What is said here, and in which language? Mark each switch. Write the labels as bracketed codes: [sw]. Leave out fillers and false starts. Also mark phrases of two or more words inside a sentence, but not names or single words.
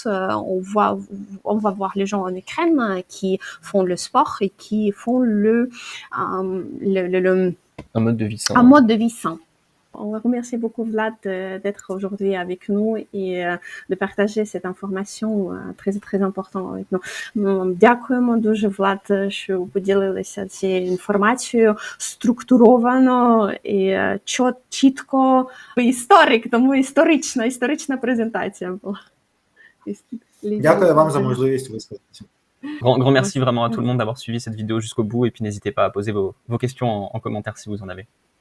[fr] On va voir les gens en Ukraine qui font le sport et qui font Un mode de vie sain. un mode de vie sain. On va remercier beaucoup Vlad d'être aujourd'hui avec nous et de partager cette information très, très importante avec nous. [uk] Дякуємо дуже, Влад, що поділилися цією інформацією структуровано і чітко. Історик, тому історична презентація була. Дякую вам за можливість висказатися. [fr] Grand merci vraiment à tout le monde d'avoir suivi cette vidéo jusqu'au bout et puis n'hésitez pas à poser vos questions en commentaire si vous en avez.